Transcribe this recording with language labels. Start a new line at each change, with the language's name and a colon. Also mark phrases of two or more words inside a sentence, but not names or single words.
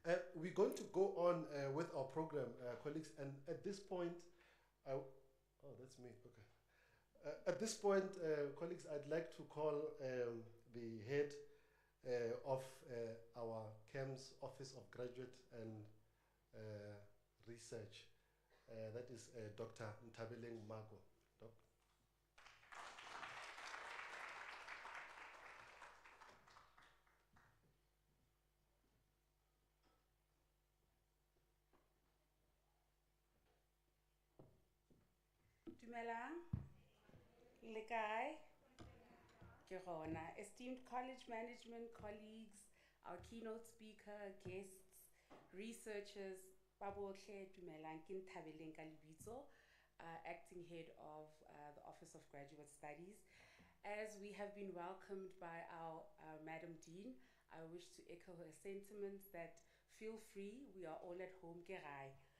English: We're going to go on with our program, colleagues, and at this point, oh, that's me, okay. At this point, colleagues, I'd like to call the head of our CAMS Office of Graduate and Research. That is Dr. Ntabeleng Mago. Doc.
Southern Sotho: Dumelang, le kae? Ke gona.
English: Esteemed college management colleagues, our keynote speaker, guests, researchers,
Southern Sotho: Babotle, Dumelang, ke Nthabeleng ka lebitso,
English: acting head of the Office of Graduate Studies. As we have been welcomed by our Madam Dean, I wish to echo her sentiments that feel free, we are all at home, Gerai.